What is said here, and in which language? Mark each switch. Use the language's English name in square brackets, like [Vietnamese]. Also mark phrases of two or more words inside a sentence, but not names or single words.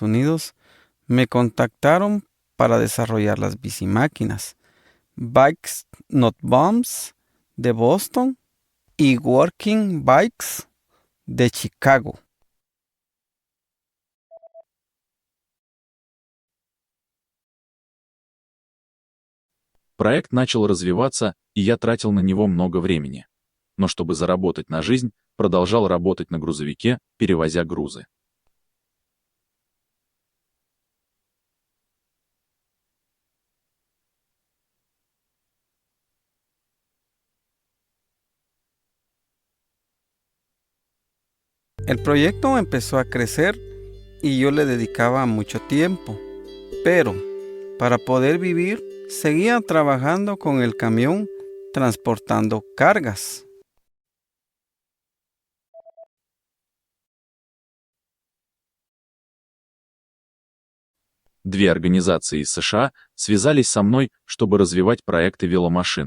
[Spanish] Unidos me contactaron para desarrollar las bicimáquinas, Bikes Not Bombs de Boston y Working Bikes de Chicago. [Russian] Проект начал развиваться, и я тратил на него много времени. Но чтобы заработать на жизнь, продолжал работать на грузовике, перевозя грузы. [Spanish] El proyecto empezó a crecer y yo le dedicaba mucho tiempo, pero para poder vivir seguía trabajando con el camión transportando cargas. [Russian] Две организации из США связались со мной, чтобы развивать проекты веломашин.